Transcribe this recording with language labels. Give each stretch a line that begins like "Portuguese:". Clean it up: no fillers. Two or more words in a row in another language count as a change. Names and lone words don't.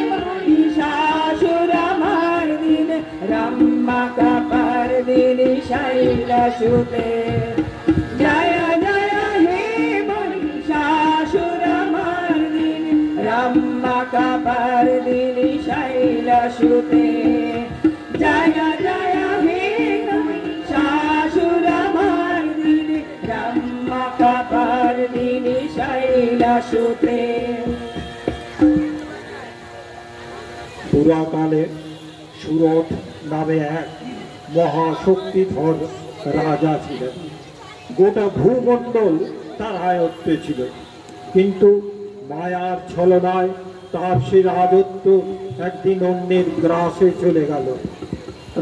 Sanskrit: মহিষাসুরমর্দিনী রম্মকपर्दिनी শৈলসুতে জয় জয় হে মহিষাসুরমর্দিনী রম্মকपर्दिनी শৈলসুতে জয় জয় হে মহিষাসুরমর্দিনী রম্মকपर्दिनी শৈলসুতে।
Bangla: পুরাকালে সুরথ নামে এক মহাশক্তিধর রাজা ছিলেন। গোটা ভূমণ্ডল তার আয়ত্তে ছিল, কিন্তু মায়ার ছলনায় তার সে রাজত্ব একদিন অন্যের গ্রাসে চলে গেল।